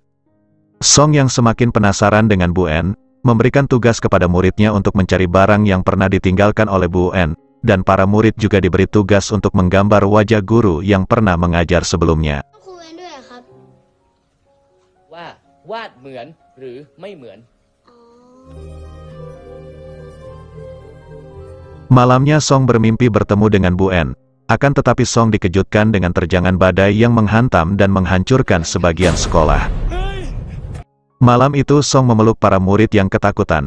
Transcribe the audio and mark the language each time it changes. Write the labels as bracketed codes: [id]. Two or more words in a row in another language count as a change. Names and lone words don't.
[id] Song yang semakin penasaran dengan Bu En, memberikan tugas kepada muridnya untuk mencari barang yang pernah ditinggalkan oleh Bu En, dan para murid juga diberi tugas untuk menggambar wajah guru yang pernah mengajar sebelumnya. [th] หรือไม่เหมือน [id] Malamnya Song bermimpi bertemu dengan Bu En. Akan tetapi Song dikejutkan dengan terjangan badai yang menghantam dan menghancurkan sebagian sekolah. Malam itu Song memeluk para murid yang ketakutan.